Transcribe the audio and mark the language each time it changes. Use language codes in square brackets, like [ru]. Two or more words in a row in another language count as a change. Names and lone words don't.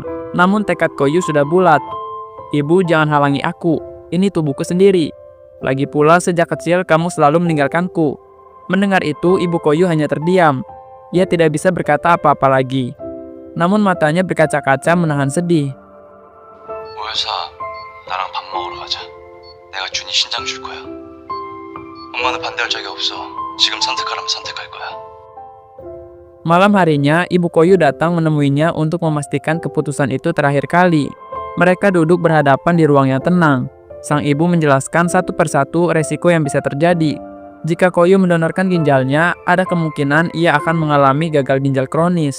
[id] Namun tekad Koyu sudah bulat. "Ibu, jangan halangi aku. Ini tubuhku sendiri. Lagi pula sejak kecil kamu selalu meninggalkanku." Mendengar itu, ibu Koyu hanya terdiam. Ia tidak bisa berkata apa-apa lagi. Namun matanya berkaca-kaca menahan sedih. [ko] 모여서 나랑 밥 먹으러 가자. 내가 준이 신장 줄 거야. 엄마는 반대할 적이 없어. 지금 선택하라면 선택할 거야. [id] Malam harinya, ibu Koyu datang menemuinya untuk memastikan keputusan itu terakhir kali. Mereka duduk berhadapan di ruang yang tenang. Sang ibu menjelaskan satu persatu resiko yang bisa terjadi. Jika Koyu mendonorkan ginjalnya, ada kemungkinan ia akan mengalami gagal ginjal kronis.